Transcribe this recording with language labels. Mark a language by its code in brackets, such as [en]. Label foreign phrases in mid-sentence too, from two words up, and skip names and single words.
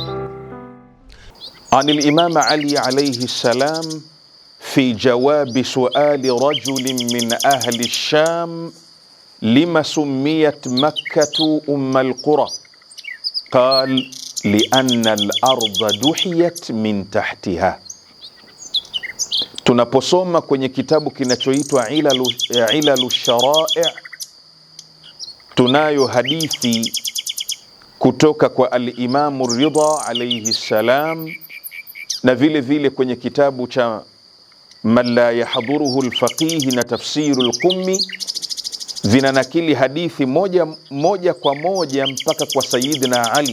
[ar] عن الإمام علي عليه السلام في جواب سؤال رجل من أهل الشام لما سميت مكة أم القرى، قال: لأن الأرض دحيت من تحتها. [sw] Tunaposoma kwenye kitabu kinachoitwa Ilalu Sharai, tunayo hadithi kutoka kwa al-Imamu Ridha [ar] عليه السلام, [sw] na vile vile kwenye kitabu cha Man la yahdhuruhu al-faqih na tafsiru al-Qummi vinanakili hadithi moja kwa moja mpaka kwa Sayyidina Ali.